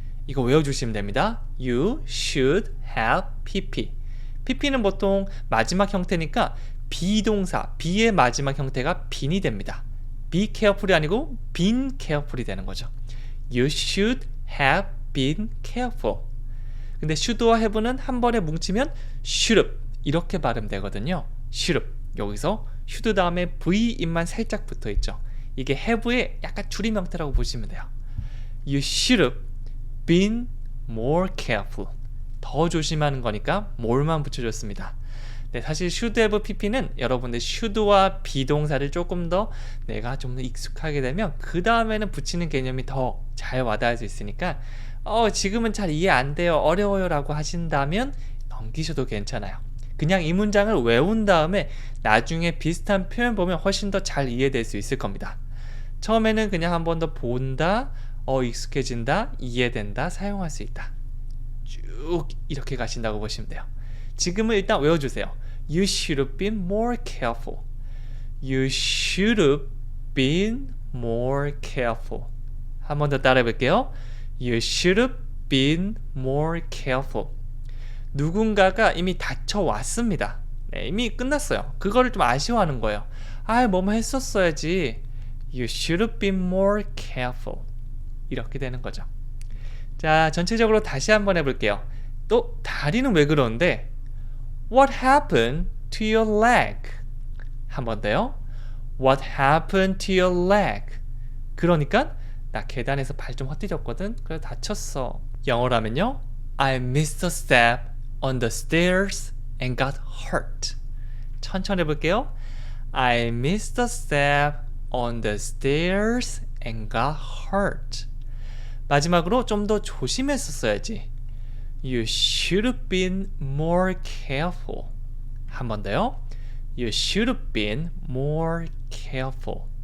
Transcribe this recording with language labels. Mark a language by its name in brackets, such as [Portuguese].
[Korean] 이거 외워주시면 됩니다. [English] You should have pp. [Korean] pp는 보통 마지막 형태니까 비동사, be의 마지막 형태가 been이 됩니다. be careful이 아니고 been careful이 되는 거죠. [English] You should have been careful. [Korean] 근데 should와 have는 한 번에 뭉치면 should have 이렇게 발음되거든요. [English] should have. [Korean] 여기서 should 다음에 v인만 살짝 붙어있죠. 이게 have의 약간 줄임 형태라고 보시면 돼요. [English] You should have been more careful. [Korean] 더 조심하는 거니까 more만 붙여줬습니다. 네, 사실 should have pp는 여러분들 should와 비동사를 조금 더 내가 좀 더 익숙하게 되면 그 다음에는 붙이는 개념이 더 잘 와닿을 수 있으니까 지금은 잘 이해 안 돼요, 어려워요 라고 하신다면 넘기셔도 괜찮아요. 그냥 이 문장을 외운 다음에 나중에 비슷한 표현 보면 훨씬 더 잘 이해될 수 있을 겁니다. 처음에는 그냥 한 번 더 본다, 익숙해진다, 이해된다, 사용할 수 있다. 쭉 이렇게 가신다고 보시면 돼요. 지금은 일단 외워주세요. [English] You should have been more careful. You should have been more careful. [Korean] 한 번 더 따라해 볼게요. [English] You should have been more careful. [Korean] 누군가가 이미 다쳐왔습니다. 네, 이미 끝났어요. 그거를 좀 아쉬워하는 거예요. 뭐뭐 했었어야지. [English] You should have been more careful. [Korean] 이렇게 되는 거죠. 자, 전체적으로 다시 한번 해볼게요. 또 다리는 왜 그러는데 [English] What happened to your leg? [Korean] 한 번 더요. [English] What happened to your leg? [Korean] 그러니까 나 계단에서 발 좀 헛디뎠거든. 그래서 다쳤어. 영어라면요. [English] I missed a step on the stairs and got hurt. [Korean] 천천히 해볼게요. [English] I missed a step on the stairs and got hurt. [Korean] 마지막으로 좀 더 조심했었어야지. [English] You should have been more careful. [Korean] 한 번 더요. [English] You should have been more careful.